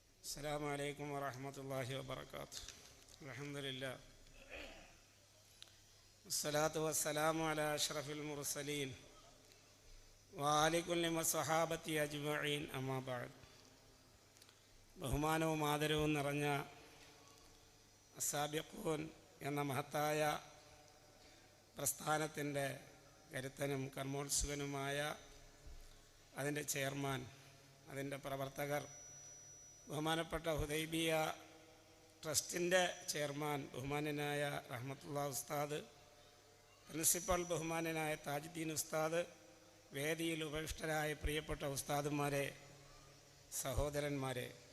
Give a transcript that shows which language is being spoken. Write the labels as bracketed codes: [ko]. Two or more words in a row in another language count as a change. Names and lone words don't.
[ar] السلام عليكم ورحمة الله وبركاته. الحمد لله والصلاة والسلام على أشرف المرسلين وعلى كل صحابته أجمعين أما بعد. [ml] ബഹുമാനവും ആദരവും നിറഞ്ഞ അസ്സാബിഖൂൻ എന്ന മഹത്തായ പ്രസ്ഥാനത്തിൻ്റെ കരുത്തനും കർമ്മോത്സുകനുമായ അതിൻ്റെ ചെയർമാൻ, അതിൻ്റെ പ്രവർത്തകർ, ബഹുമാനപ്പെട്ട ഹുദൈബിയ ട്രസ്റ്റിൻ്റെ ചെയർമാൻ ബഹുമാനനായ റഹ്മത്തുള്ള ഉസ്താദ്, പ്രിൻസിപ്പൽ ബഹുമാനനായ താജുദ്ദീൻ ഉസ്താദ്, വേദിയിൽ ഉപവിഷ്ടരായ പ്രിയപ്പെട്ട ഉസ്താദുമാരെ, സഹോദരന്മാരെ,